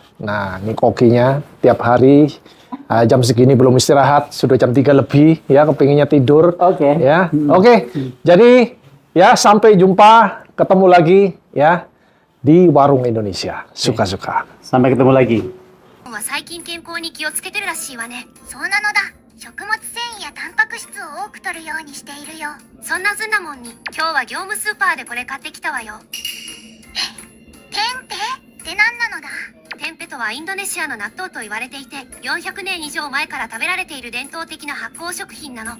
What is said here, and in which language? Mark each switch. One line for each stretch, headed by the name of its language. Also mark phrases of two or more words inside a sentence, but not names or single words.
Indonesian: Nah ini kokinya tiap hari jam segini belum istirahat, sudah jam 3 lebih ya, kepinginnya tidur. Oke. Ya, oke. Jadi ya sampai jumpa, ketemu lagi ya di Warung Indonesia. Suka-suka. Sampai ketemu lagi.
Japanese: は最近健康に気をつけてるらしいわね。そうなのだ。食物繊維やタンパク質を多く摂るようにしているよ。そんなずんなもんに今日は業務スーパーでこれ買ってきたわよ。テンペって何なのだ。テンペとはインドネシアの納豆と言われていて、400年以上前から食べられている伝統的な発酵食品なの。